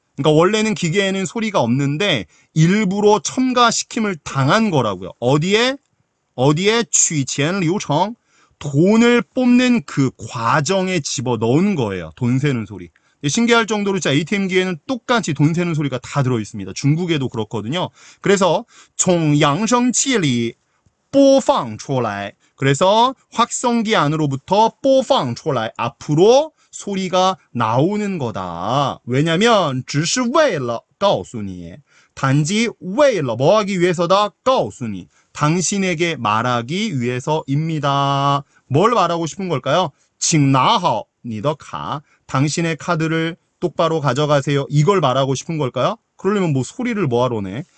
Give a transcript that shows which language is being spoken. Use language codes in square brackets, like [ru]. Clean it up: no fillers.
[ko] 그러니까 원래는 기계에는 소리가 없는데 일부러 첨가시킴을 당한 거라고요. 어디에? 취钱流程 돈을 뽑는 그 과정에 집어 넣은 거예요. 돈 세는 소리. 신기할 정도로 진짜 ATM기에는 똑같이 돈 세는 소리가 다 들어있습니다. 중국에도 그렇거든요. 그래서 [zh] 从扬声器里播放出来. [ko] 그래서 확성기 안으로부터 [zh] 播放出来. [ko] 앞으로 소리가 나오는 거다. 왜냐면 [zh] 只是为了告诉你. [ko] 단지 为了 뭐 하기 위해서다? [zh] 告诉你. [ko] 당신에게 말하기 위해서입니다. 뭘 말하고 싶은 걸까요? [zh] 请拿好你的卡. [ko] 당신의 카드를 똑바로 가져가세요. 이걸 말하고 싶은 걸까요? 그러려면 뭐 소리를 뭐하러네.